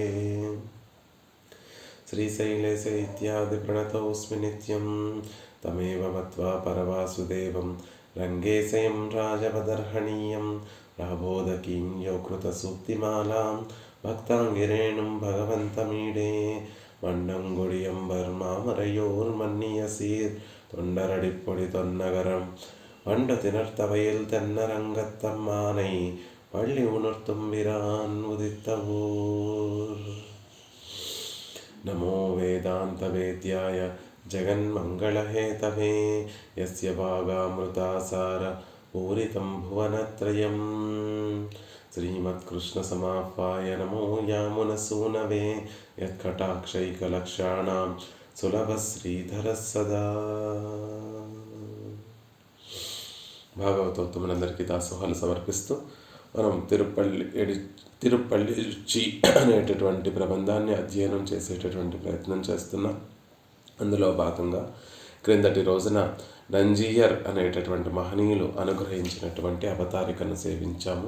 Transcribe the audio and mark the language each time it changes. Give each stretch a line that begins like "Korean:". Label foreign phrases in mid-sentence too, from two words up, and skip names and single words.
Sanskrit: श्रीशैलेश इत्यादिप्रणतोऽस्मि नित्यं तमेव मत्वा परवासुदेवं रङ्गेशयं राजवदर्हणीयं राबोधकीं यो कृतसूक्तिमालां भक्ताङ्गिरेणुं भगवन्तमीडे
Tamil: மண்டங்குடியம்பர் மாமறையோர் மன்னிய சீர் தொண்டரடிப்பொடி தொன்னகரம் வண்டு திணர்த்தவையில் தென்னரங்கத்தம்மானை பள்ளி உணர்த்தும்பிரான் உதித்த ஊர்.
Sanskrit: नमो वेदान्तवेद्याय जगन्मङ्गलहेतवे यस्य भागामृतासार पूरितं भुवनत्रयं श्रीमत्कृष्णसमाप्पाय नमो यामुनसूनवे यत्कटाक्षैकलक्षाणां सुलभश्रीधरः सदा.
Telugu: భాగవతోత్తములందరికీ దాసోహాలు సమర్పిస్తూ మనం తిరుపల్లి అనేటటువంటి ప్రబంధాన్ని అధ్యయనం చేసేటటువంటి ప్రయత్నం చేస్తున్నాం. అందులో భాగంగా క్రిందటి రోజున నంజీయర్ అనేటటువంటి మహనీయులు అనుగ్రహించినటువంటి అవతారికను సేవించాము.